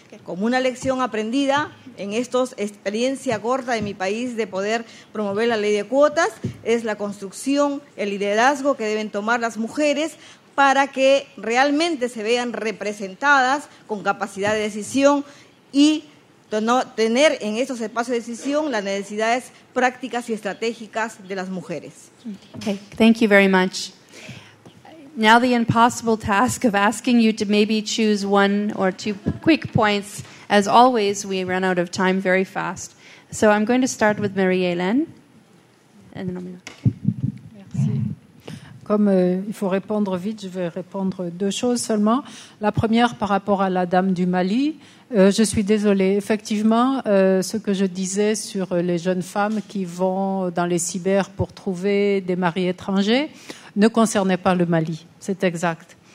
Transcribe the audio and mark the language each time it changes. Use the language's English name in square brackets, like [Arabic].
[Spanish] Como una lección aprendida en esta experiencia corta de mi país de poder promover la ley de cuotas es la construcción, el liderazgo que deben tomar las mujeres para que realmente se vean representadas con capacidad de decisión y tener en estos espacios de decisión las necesidades prácticas y estratégicas de las mujeres. [English] Okay, thank you very much. Now the impossible task of asking you to maybe choose one or two quick points. As always, we run out of time very fast. So I'm going to start with Marie-Hélène. And then I'll... [French] Comme il faut répondre vite, je vais répondre deux choses seulement. La première, par rapport à la dame du Mali, je suis désolée. Effectivement, ce que je disais sur les jeunes femmes qui vont dans les cyber pour trouver des maris étrangers ne concernait pas le Mali, c'est exact.